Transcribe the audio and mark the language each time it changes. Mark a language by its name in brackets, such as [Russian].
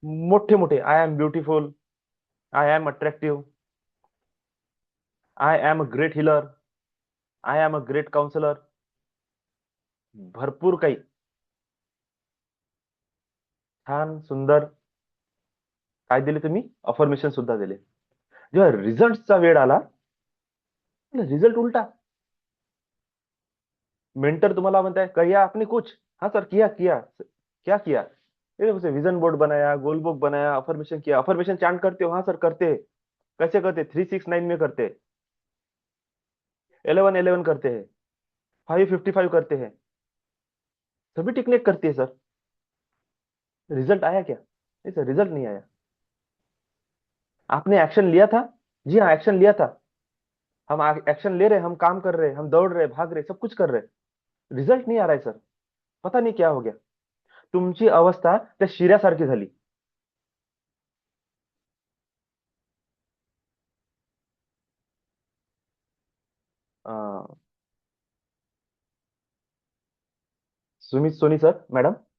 [Marathi] मोठे मोठे, [English] I am beautiful, I am attractive, I am a great healer, I am a great counsellor. [Marathi] भरपूर काही छान सुंदर काय दिले तुम्ही, अफर्मेशन सुद्धा दिले. जेव्हा रिझल्टचा वेळ आला, रिझल्ट उलटा. मेंटर तुम्हाला म्हणताय [Hindi] कहिया आपने कुछ, हाँ सर किया किया, क्या किया? ये उसे विजन बोर्ड बनाया, गोल बुक बनाया, अफर्मेशन किया. अफर्मेशन चांट करते हो? हाँ सर करते हैं. कैसे करते? 369 में करते हैं, 1111 करते हैं, 555 करते हैं, सभी टेक्निक करती है सर. रिजल्ट आया क्या? नहीं सर, रिजल्ट नहीं आया. आपने एक्शन लिया था? जी हाँ, एक्शन लिया था. हम एक्शन ले रहे हैं, हम काम कर रहे हैं, हम दौड़ रहे हैं, भाग रहे हैं, सब कुछ कर रहे हैं. रिझल्ट नाही आ रहा है सर. पता नहीं क्या हो गया. [Marathi] तुमची अवस्था त्या शिऱ्यासारखी झाली. अं, सुमित सोनी सर, मॅडम.